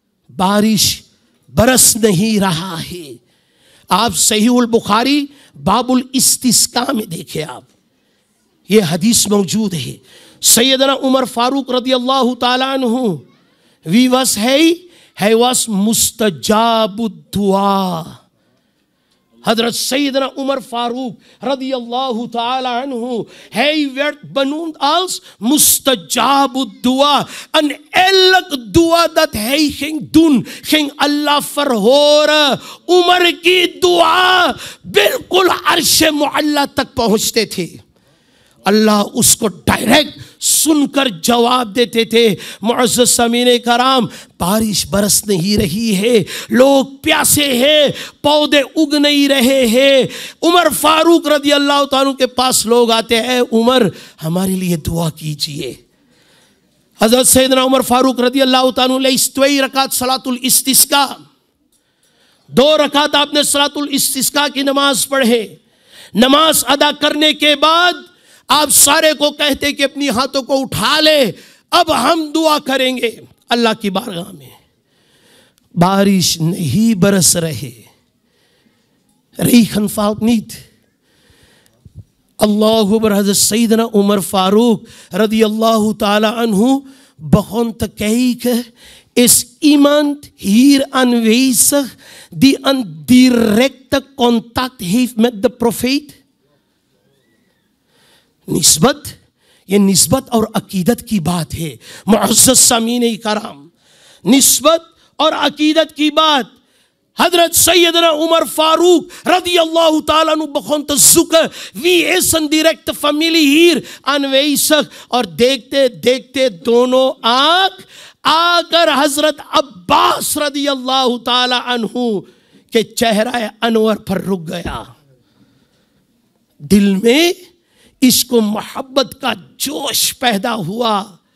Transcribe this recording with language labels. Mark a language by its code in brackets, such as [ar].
[hi] बारिश बरस नहीं रहा है. आप सहीहुल बुखारी बाबुल इस्तिस्का में देखे, आप ये हदीस मौजूद है. सैयदना उमर फारूक रदी अल्लाह ताला अन्हु [en] he was [hi] mustajabud दुआ. [nl] Hadrat Sayyidina Umar Farooq radiyallahu ta'ala anhu, hij werd benoemd als mustajabud dua. En elk dua dat hij ging doen, ging Allah verhoren. [hi] Umar की दुआ बिल्कुल अर्श मुअल्ला तक पहुंचते थे. अल्लाह उसको डायरेक्ट सुनकर जवाब देते थे. मुअज़्ज़ज़ सामीने कराम, बारिश बरस नहीं रही है, लोग प्यासे हैं, पौधे उग नहीं रहे हैं. उमर फारूक रदी अल्लाह ताला के पास लोग आते हैं, उमर हमारे लिए दुआ कीजिए. हज़रत सैयदना उमर फारूक रदी अल्लाह ताला ने 2 रकात सलातुल इस्तिस्का, 2 रकात आपने सलातुल इस्तिस्का की नमाज पढ़े. नमाज अदा करने के बाद आप सारे को कहते कि अपनी हाथों को उठा ले, अब हम दुआ करेंगे अल्लाह की बारगाह में. बारिश नहीं बरस रहे, [nl] regen valt niet. [ar] Allahu Akbar. [nl] Hazrat Sayyidina Umar Farooq radiyallahu ta'ala anhu begon te kijken, is iemand hier aanwezig die een directe contact heeft met de profeet? [hi] निस्बत, ये निस्बत और अकीदत की बात है मुअज़्ज़ज़ सामीने कराम. निस्बत और अकीदत की बात. [nl] Hazrat Sayyidina Umar Farooq radiyallahu ta'ala anhu begon te zoeken, wie is een directe familie hier aanwezig? [hi] और देखते देखते दोनों आंख आकर हजरत अब्बास रदियल्लाहु ताला अन्हु के चेहरा अनवर पर रुक गया। दिल में इसको मोहब्बत का जोश पैदा हुआ।